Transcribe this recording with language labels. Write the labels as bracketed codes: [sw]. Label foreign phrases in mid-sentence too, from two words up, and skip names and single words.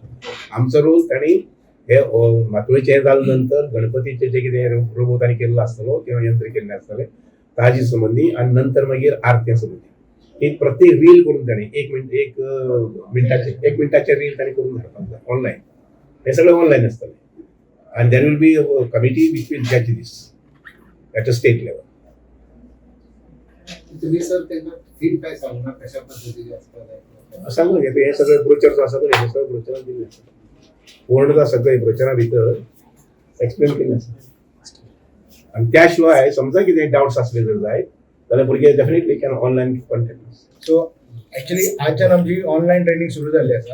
[kok] आमचो रोल तांणी हे मातोळेचें हें जाले नंतर गणपतीचें जें कितें रोबो तांणी केल्लो आसतलो किंवा यंत्र केल्लें आसतलें ताजी संबंधी आनी नंतर मागीर आरत्या संबंधी एक प्रत्येक रील करून ताणें एक मिनटाचे रील ताणें करून धाडपाक जाय ऑनलायन. हे सगळें ऑनलायन आसतलें [en] and there will be a committee which will judge this at a state level. [mr] तुम्ही सर त्यांना फीडबॅक सांगणार कशा पद्धतीने असतात [kok] सांगून घे हे सगळे ब्रोचर आसा पळय हे सगळे ब्रोचरां दिल्ले आसा पूर्णता सगळे ब्रोचरा भितर एक्सप्लेन केल्लें आसा आनी त्या शिवाय समजा कितें डावट्स आसले जर जायत जाल्यार भुरगे [en] definitely can online contact. so actually [kok] आजच्यान आमची ऑनलायन ट्रेनिंग सुरू जाल्ली आसा.